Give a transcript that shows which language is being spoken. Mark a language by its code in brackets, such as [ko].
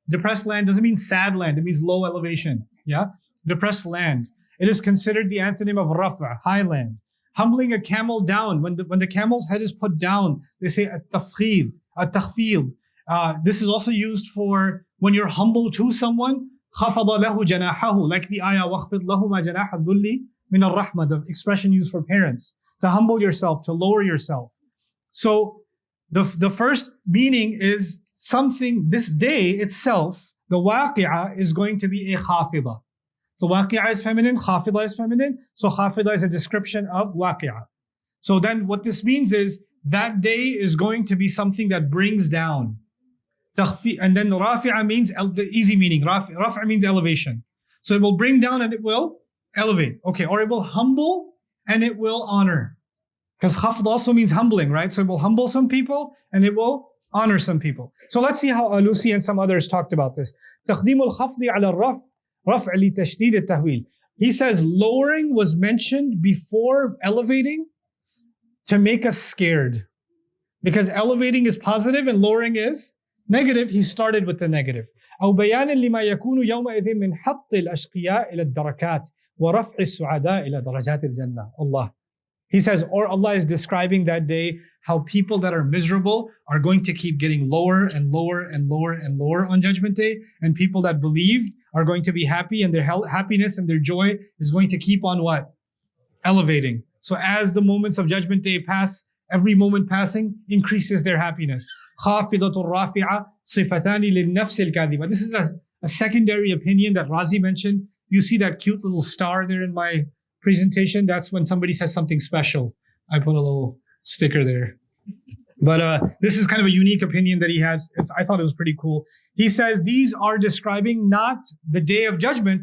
[en] Depressed land doesn't mean sad land. It means low elevation. Yeah? Depressed land. It is considered the antonym of rafa, high land. Humbling a camel down. When the camel's head is put down, they say at-tafkhid, at-takhfid. This is also used for when you're humble to someone. [ar] خَفَضَ لَهُ جَنَاحَهُ. [en] Like the ayah, [ar] وَخْفِضْ لَهُمَا جَنَاحَ الذُّلِّ مِنَ الرَّحْمَةِ. [en] The expression used for parents. To humble yourself, to lower yourself. So the first meaning is something, this day itself, the waqi'ah is going to be a khafidah. So waqi'ah is feminine, khafidah is feminine. So khafidah is a description of waqi'ah. So then what this means is that day is going to be something that brings down. And then rafi'a means the easy meaning. Rafi'a means elevation. So it will bring down and it will elevate. Okay, or it will humble and it will honor. Because khafd also means humbling, right? So it will humble some people and it will honor some people. So let's see how Alusi and some others talked about this. [ar] تقديم الخفض على الرفع رفع لتشديد التهويل. [en] He says lowering was mentioned before elevating to make us scared. Because elevating is positive and lowering is negative. He started with the negative. [ar] أو بيانا لما يكون يومئذ من حط الأشقياء إلى الدركات ورفع السعداء إلى درجات الجنة. [en] Allah. He says, or Allah is describing that day how people that are miserable are going to keep getting lower and lower and lower and lower on Judgment Day, and people that believed are going to be happy, and their happiness and their joy is going to keep on what? Elevating. So as the moments of Judgment Day pass, every moment passing increases their happiness. [ar] خافضة رافعة صفتان للنفس الكاذبة. [en] This is a secondary opinion that Razi mentioned. You see that cute little star there in my presentation? That's when somebody says something special. I put a little sticker there. But this is kind of a unique opinion that he has. I thought it was pretty cool. He says these are describing not the day of judgment.